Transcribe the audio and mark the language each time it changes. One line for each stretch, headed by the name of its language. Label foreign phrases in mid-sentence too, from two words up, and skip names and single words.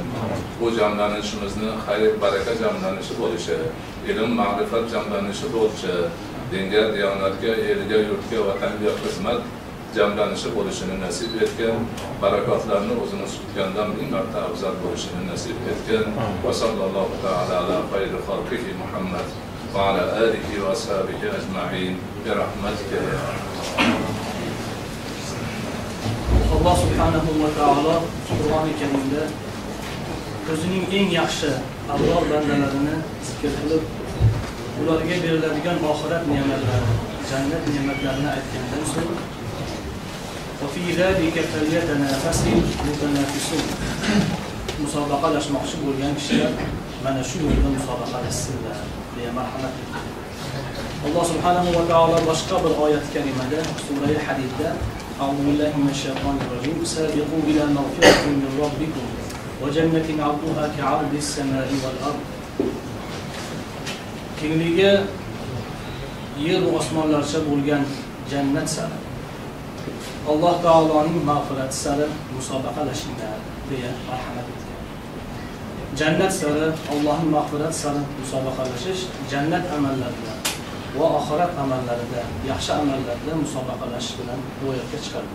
Uzbek: Bu jamlanishimizni xayr baraka jamlanishi bo'lishi, ilm ma'rifat jamlanishi bo'lishi, dinga, diyonatga, elga, yurtga, vatanga xizmat jamlanishi bo'lishini nasib etgan, barakotlarni o'zimiz kutgandan ming marta afzal bo'lishini nasib etgan.
Arabic: وصلى الله تعالى على خير خلقه محمد وعلى آله وأصحابه أجمعين برحمتك يا الله سبحانه وتعالى
Uzbek: Qur'oni Karimda o'zining eng yaxshi avlod bandalarini zikr qilib, ularga beriladigan oxirat ne'matlari, jannat ne'matlarini aytgandan so'ng
Arabic: وفي ذلك فليتنافس المتنافسون
Uzbek: musobaqalashmoqchi bo'lgan kishilar mana shu yo'lda musobaqalashsinlar deya marhamat etdi.
Arabic: الله سبحانه وتعالى
Uzbek: boshqa bir oyat karimada sura Hadidda
Arabic: أعوذ بالله من الشيطان الرجيم سابقوا إلى مغفرة من ربكم وجنة عرضها كعرض السماء والأرض.
Uzbek: Kengligi yer va osmonlarcha bo'lgan jannat sari Alloh taoloning mag'firati sari musobaqalashinglar deya marhamat etgan. Jannat sari Allohning mag'firati sari musobaqalashish jannat amallaridan va oxirat amallarida, yaxshi amallarda musobaqalash bilan ro'yobga chiqadi.